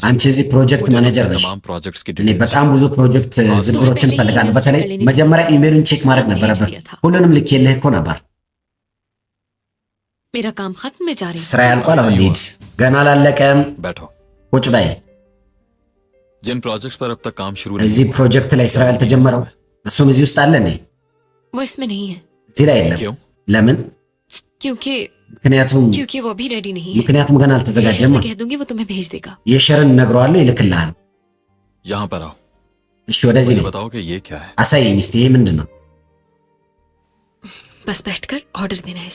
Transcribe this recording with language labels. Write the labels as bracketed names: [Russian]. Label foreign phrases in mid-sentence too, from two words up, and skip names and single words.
[Amharic] አንቺ እዚህ [English] project manager [Amharic] ነሽ። [Urdu] तमाम प्रोजेक्ट्स की [Amharic] እኔ [Urdu] डिटेल्स [Amharic] በጣም ብዙ ፕሮጀክት ዝርዝሮችን እፈልጋለሁ። በተለይ መጀመሪያ ኢሜሉን ቼክ ማድረግ ነበረበት። ሁሉንም ልኬልህ እኮ ነበር። [Urdu] मेरा काम खत्म में जा रही [Amharic] ስራ ያልቋል። አሁን ልሂድ። ገና አላለቀም። [Urdu] बैठो। [Amharic] ቁጭ በይ። [Urdu] जिन प्रोजेक्ट्स पर अब तक काम शुरू [Amharic] እዚህ [Urdu] नहीं [Amharic] ፕሮጀክት ላይ ስራ ያልተጀመረው እሱም እዚህ ውስጥ አለ እንዴ? [Urdu] वो इसमें नहीं है [Amharic] እዚህ ላይ የለም። [Urdu] क्यों? [Amharic] ለምን? [Urdu] क्योंकि [Amharic] ምክንያቱም [Urdu] वो भी रेडी नहीं है। [Amharic] ምክንያቱም ገና አልተዘጋጀም። [Urdu] कह दूंगी वो तुम्हें भेज देगा। [Amharic] የሸርን እነግረዋለሁ፣ ይልክልሃል። [Urdu] यहाँ पर आओ। [Amharic] እሺ ወደዚህ [Urdu] मुझे [Amharic] ነው። [Urdu] बताओ कि ये क्या है? [Amharic] አሳየኝ እስቲ ይሄ ምንድን ነው? [Urdu] बस बैठकर ऑर्डर देना है।